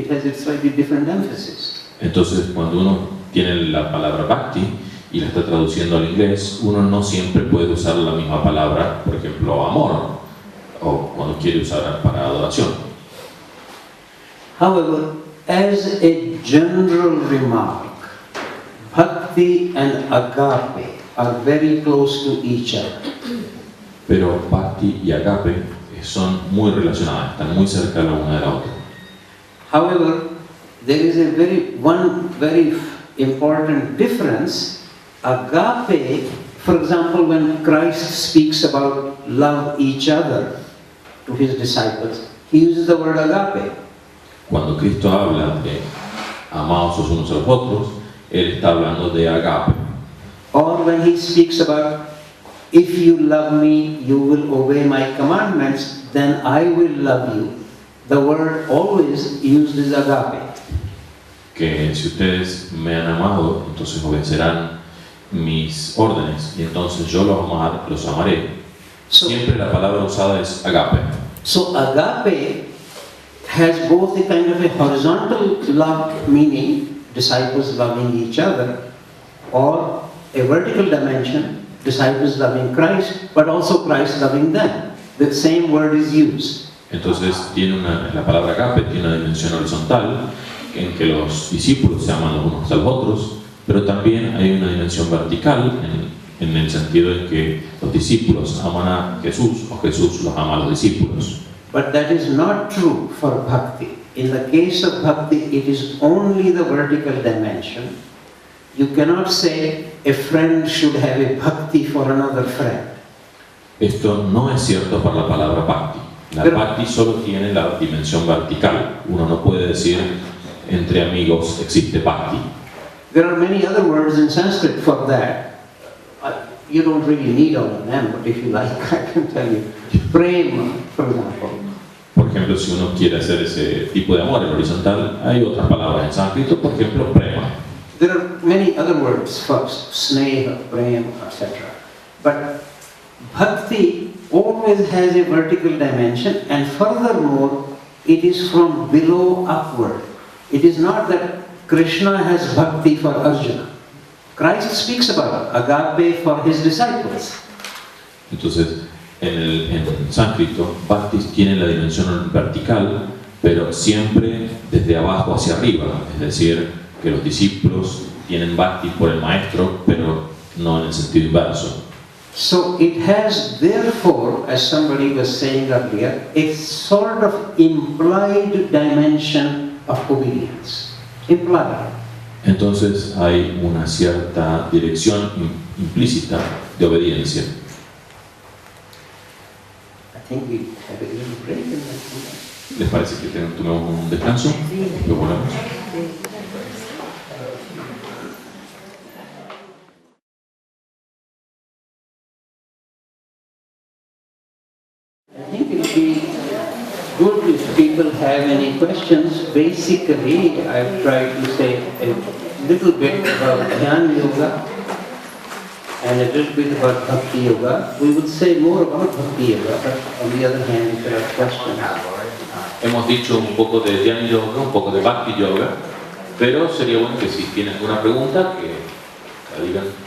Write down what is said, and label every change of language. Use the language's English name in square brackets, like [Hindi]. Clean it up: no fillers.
[English] It has a slightly different emphasis. [Spanish] Entonces, cuando uno tiene la palabra bhakti y la está traduciendo al inglés, uno no siempre puede usar la misma palabra, por ejemplo, amor, o cuando quiere usar para adoración. [English] However, as a general remark, bhakti and agape are very close to each other. [Spanish] Pero bhakti y agape son muy relacionadas, están muy cerca la una de la otra. [English] However, there is one very important difference. Agape, for example, when Christ speaks about love each other to his disciples, he uses the word agape. [Spanish] Cuando Cristo habla de amados los unos a los otros, él está hablando de agape. [English] Or when he speaks about, if you love me, you will obey my commandments, then I will love you. The word always used is agape. [Spanish] Que si ustedes me han amado, entonces obedecerán mis órdenes, y entonces yo los amaré. Siempre la palabra usada es agape. [English] So agape has both a kind of a horizontal love meaning, disciples loving each other, or a vertical dimension, disciples loving Christ, but also Christ loving them. The same word is used. [Spanish] Entonces la palabra agape tiene una dimensión horizontal en que los discípulos se aman los unos a los otros, pero también hay una dimensión vertical en el sentido de que los discípulos aman a Jesús o Jesús los ama a los discípulos. [English] But that is not true for bhakti. In the case of bhakti, it is only the vertical dimension. You cannot say a friend should have a bhakti for another friend. [Spanish] Esto no es cierto para la palabra bhakti. La bhakti solo tiene la dimensión vertical. Uno no puede decir entre amigos existe bhakti. [English] There are many other words in Sanskrit for that. You don't really need all of them, but if you like, I can tell you. Prema, for example. [Spanish] Por ejemplo, si uno quiere hacer ese tipo de amor en horizontal, hay otras palabras en sánscrito, por ejemplo, prema. [English] There are many other words for sneha, prema, etc. But bhakti always has a vertical dimension, and furthermore, it is from below upward. It is not that Krishna has bhakti for Arjuna. Christ speaks about agape for his disciples. [Spanish] Entonces, en sánscrito, bhakti tiene la dimensión vertical, pero siempre desde abajo hacia arriba. Es decir, que los discípulos tienen bhakti por el maestro, pero no en el sentido inverso. [English] So it has therefore, as somebody was saying earlier, a sort of implied dimension of obedience. Implied. [Spanish] Entonces hay una cierta dirección implícita de obediencia. [English] I think we have a little break in that. [Spanish] ¿Les parece que tomemos un descanso? Luego volvemos. [English] I think it would be good if people have any questions. Basically, I've tried to say a little bit about Jnana Yoga and a little bit about Bhakti Yoga. We would say more about Bhakti Yoga, but on the other hand, if there are questions. [Spanish] Hemos dicho un poco de Dhyana Yoga, un poco de Bhakti Yoga, pero sería bueno que si tienen alguna pregunta, que la digan.